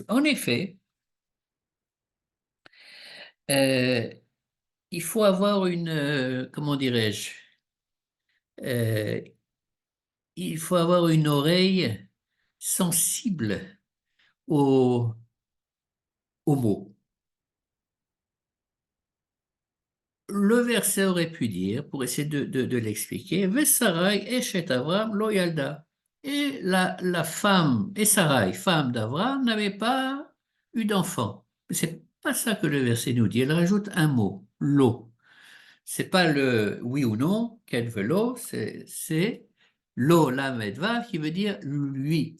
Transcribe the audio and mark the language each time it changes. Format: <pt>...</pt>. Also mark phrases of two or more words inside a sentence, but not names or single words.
<fr>En effet, euh, il faut avoir une, comment dirais-je, euh, il faut avoir une oreille sensible aux, aux mots. Le verset aurait pu dire, pour essayer de l'expliquer,</fr> <he>ושרי אשת אברם לא ילדה.</he> <fr>Et la femme, et Sarai, femme d'Avram, n'avait pas eu d'enfant. Mais c'est pas ça que le verset nous dit. Elle rajoute un mot, lo. C'est pas le oui ou non, qu'elle veut l'eau, c'est lo, la medvav, qui veut dire lui.</fr>